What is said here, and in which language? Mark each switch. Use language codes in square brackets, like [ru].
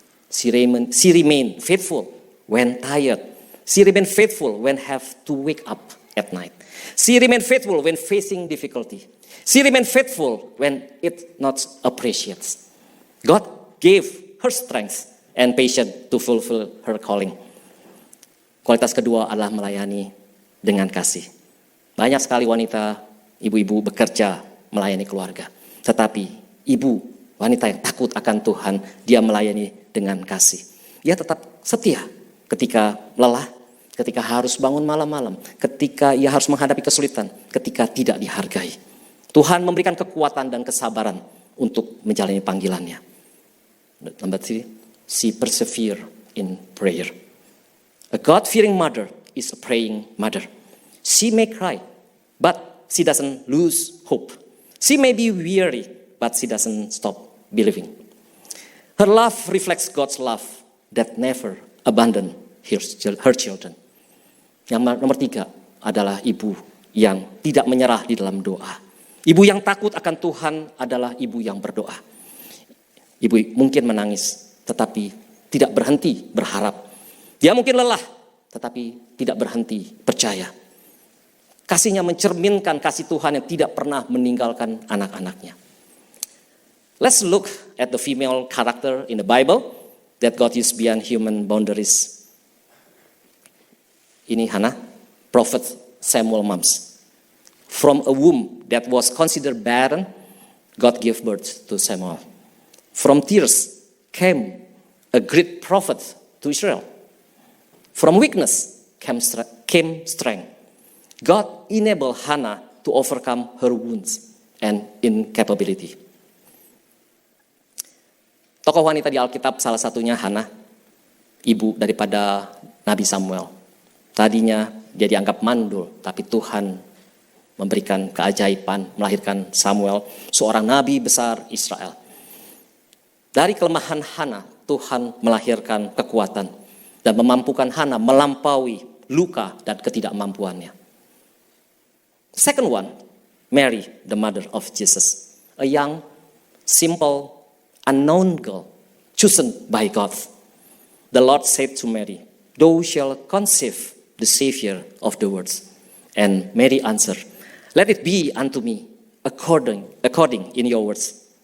[en] She remain faithful when tired. She remain faithful when have to wake up at night. She remain faithful when facing difficulty. She remain faithful when it not appreciates. God gave her strength and patience to fulfill her calling. [id] Kualitas kedua adalah melayani dengan kasih. Banyak sekali wanita, ibu-ibu bekerja melayani keluarga. Tetapi ibu, wanita yang takut akan Tuhan, dia melayani dengan kasih. Dia tetap setia ketika lelah, ketika harus bangun malam-malam, ketika ia harus menghadapi kesulitan, ketika tidak dihargai. Tuhan memberikan kekuatan dan kesabaran untuk menjalani panggilannya. [en] Number three, she persevere in prayer. A God-fearing mother is a praying mother. She may cry, but she doesn't lose hope. She may be weary, but she doesn't stop believing. Her love reflects God's love that never abandon her children. [id] Yang nomor tiga adalah ibu yang tidak menyerah di dalam doa. Ibu yang takut akan Tuhan adalah ibu yang berdoa. Ibu mungkin menangis, tetapi tidak berhenti berharap. Dia mungkin lelah, tetapi tidak berhenti percaya. Kasihnya mencerminkan kasih Tuhan yang tidak pernah meninggalkan anak-anaknya. [en] Let's look at the female character in the Bible that God used beyond human boundaries. Ini Hannah, prophet Samuel moms. From a womb that was considered barren, God gave birth to Samuel. From tears came a great prophet to Israel. From weakness came strength. God enabled Hannah to overcome her wounds and incapability. [id] Tokoh wanita di Alkitab salah satunya Hannah, ibu daripada Nabi Samuel. Tadinya dia dianggap mandul, tapi Tuhan memberikan keajaiban, melahirkan Samuel, seorang nabi besar Israel. Dari kelemahan Hannah, Tuhan melahirkan kekuatan dan memampukan Hannah melampaui luka dan ketidakmampuannya. [en] Second one, Mary, the mother of Jesus, a young, simple, unknown girl, chosen by God. The Lord said to Mary, "Thou shalt conceive the Savior of the world." And Mary answered, "Let it be unto me according in your words."